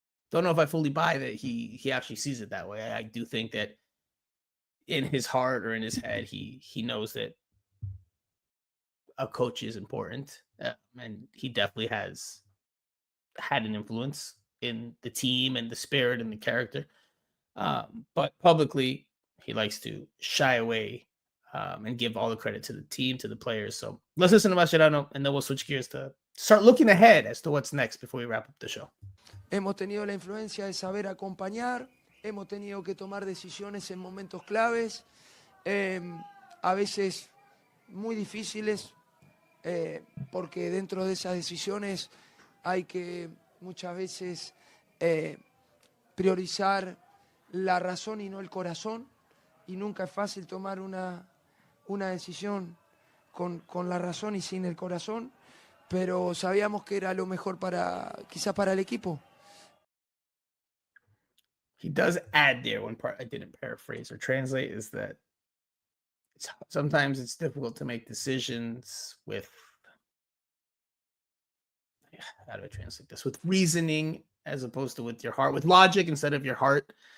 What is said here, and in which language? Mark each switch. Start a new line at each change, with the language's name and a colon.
English: Don't know if I fully buy that he actually sees it that way. I do think that in his heart or in his head, he knows that a coach is important, and he definitely has had an influence in the team and the spirit and the character. But publicly, he likes to shy away and give all the credit to the team, to the players. So let's listen to Mascherano, and then we'll switch gears to start looking ahead as to what's next before we wrap up the show.
Spanish: Hemos tenido la influencia de saber acompañar, hemos tenido que tomar decisiones en momentos claves, a veces muy difíciles, porque dentro de esas decisiones hay que muchas veces priorizar la razón y no el corazón, y nunca es fácil tomar una decisión con la razón y sin el corazón, pero sabíamos que era lo mejor quizás para el equipo.
English: He does add there, one part I didn't paraphrase or translate, is that sometimes it's difficult to make decisions with, how do I translate this? With reasoning as opposed to with your heart, with logic instead of your heart.